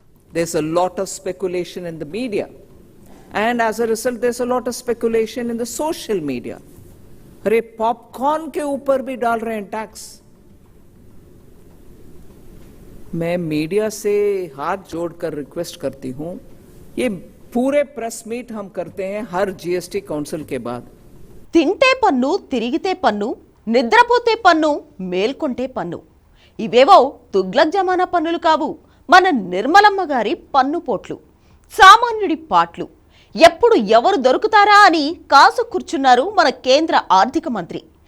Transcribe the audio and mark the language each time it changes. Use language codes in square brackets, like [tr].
[en] there's a lot of speculation in the media. And as a result, there's a lot of speculation in the social media. [hi] अरे popcorn के ऊपर भी डाल रहे हैं tax. मैं मीडिया से हाथ जोड़कर रिक्वेस्ट करती हूं, ये पूरे प्रेस मीट हम करते हैं हर जीएसटी काउंसिल के बाद। [te] తింటే పన్ను, తిరిగితే పన్ను, నిద్రపోతే పన్ను, మేల్కొంటే పన్ను. ఇవేవో తుగ్లక్ జమానా పన్నులు కావు, మన నిర్మలమ్మ గారి పన్ను పోట్లు, సామాన్యుడి పాట్లు. ఎప్పుడు ఎవరు దొరుకుతారా అని కాసు కూర్చున్నారు మన కేంద్ర ఆర్థిక మంత్రి.